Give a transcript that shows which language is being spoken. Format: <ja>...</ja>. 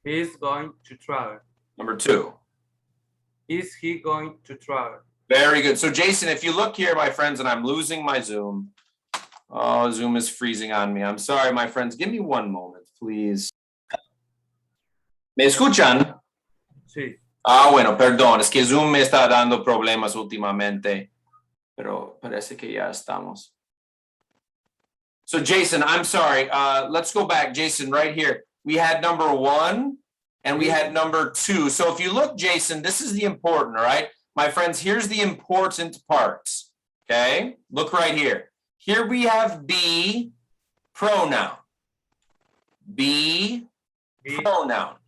<en>He's going to travel. Number 2. Is he going to travel? Very good. So Jason, if you look here, my friends, and I'm losing my Zoom. Oh, Zoom is freezing on me. I'm sorry, my friends. Give me one moment, please.</en> <es>¿Me escuchan? Sí. Ah, bueno, perdón. Es que Zoom me está dando problemas últimamente. Pero parece que ya estamos.</es> <en>So Jason, I'm sorry. Let's go back. Jason, right here. We had number 1 and we had number 2. So if you look, Jason, this is the important, all right? My friends, here's the important part, okay? Look right here. Here we have be, pronoun. Be, pronoun.</en>